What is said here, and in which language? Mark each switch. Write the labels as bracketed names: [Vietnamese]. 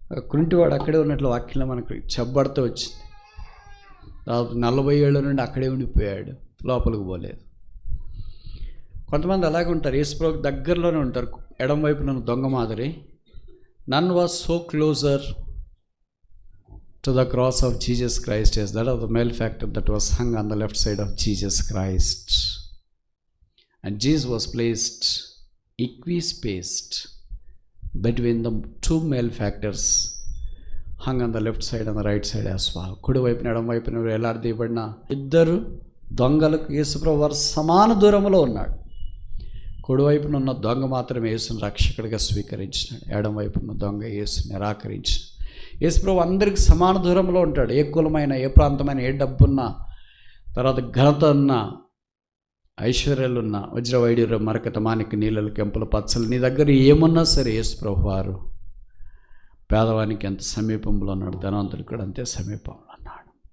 [Telugu] కుంటివాడు అక్కడే ఉన్నట్లు వాక్యంలో మనకు చెప్పబడుతూ వచ్చింది. దాదాపు 40 ఏళ్ళ నుండి అక్కడే ఉండిపోయాడు, లోపలికి పోలేదు. కొంతమంది అలాగే ఉంటారు, యేసుప్రభుకి దగ్గరలోనే ఉంటారు. ఎడం వైపు నన్ను దొంగ మాదిరి, [English] None was so closer to the cross of Jesus Christ. Yes, that was the malefactor that was hung on the left side of Jesus Christ. And Jesus was placed equispaced between the two malefactors, hung on the left side and the right side as well. [Telugu] కుడి వైపున ఎడమ వైపున వేలాడదీయబడిన ఇద్దరు దొంగలకు యేసుప్రభు వారు సమాన దూరంలో ఉన్నాడు. కుడివైపున ఉన్న దొంగ మాత్రమే యేసుని రక్షకుడిగా స్వీకరించినాడు. ఎడమ వైపున దొంగ యేసుని నిరాకరించాడు. యేసుప్రభు అందరికి సమాన దూరంలో ఉంటాడు. ఏ కులమైన, ఏ ప్రాంతమైన, ఏ డబ్బున్నా, తర్వాత ఘనత ఉన్నా, ఐశ్వర్యాలున్నా, వజ్రవైడ్యూరు, మరకత, మాణిక్య, నీళ్ళలు, కెంపులు, పచ్చలు, నీ దగ్గర ఏమున్నా సరే యేసుప్రభు వారు పేదవానికి ఎంత సమీపంలో ఉన్నాడు, ధనవంతుడికి కూడా అంతే సమీపంలో ఉన్నాడు.